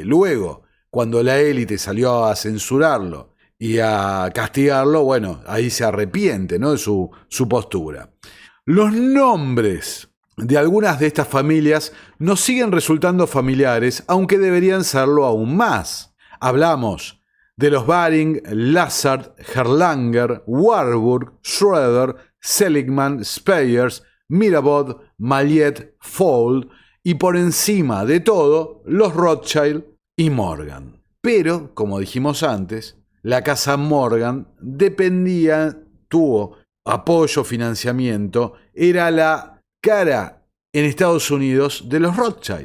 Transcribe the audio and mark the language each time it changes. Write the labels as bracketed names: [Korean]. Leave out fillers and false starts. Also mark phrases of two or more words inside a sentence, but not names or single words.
[Spanish] Luego, cuando la élite salió a censurarlo y a castigarlo, bueno, ahí se arrepiente, ¿no?, de su postura. Los nombres de algunas de estas familias nos siguen resultando familiares, aunque deberían serlo aún más. Hablamos de los Baring, Lazard, Erlanger, Warburg, Schroeder, Seligman, Speyers, Mirabeau, Mallet, Fuld y por encima de todo, los Rothschild y Morgan. Pero, como dijimos antes, la casa Morgan tuvo apoyo, financiamiento, era la cara en Estados Unidos de los Rothschild.